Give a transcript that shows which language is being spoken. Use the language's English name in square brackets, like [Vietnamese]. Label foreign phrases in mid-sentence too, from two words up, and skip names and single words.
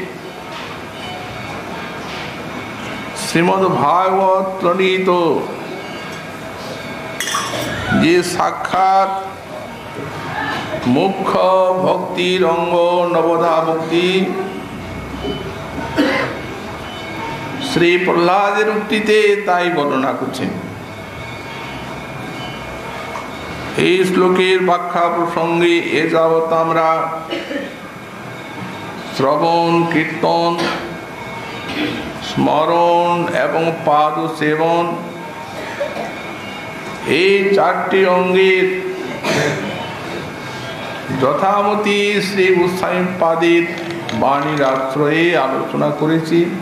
[Bangla] শ্রীমদ্ ভাগবত প্রণীত যে সাক্ষাৎ মুখ্য ভক্তির অঙ্গ নবধা ভক্তি শ্রী প্রহ্লাদের উক্তিতে তাই বর্ণনা करছেন। এই শ্লোকের ব্যাখ্যা প্রসঙ্গে এ যাবৎ আমরা শ্রবণ কীর্তন স্মরণ এবং পাদ সেবন এই চারটি অঙ্গের যথামতি শ্রী গোস্বামী পাদের বাণীর আশ্রয়ে আলোচনা করেছি।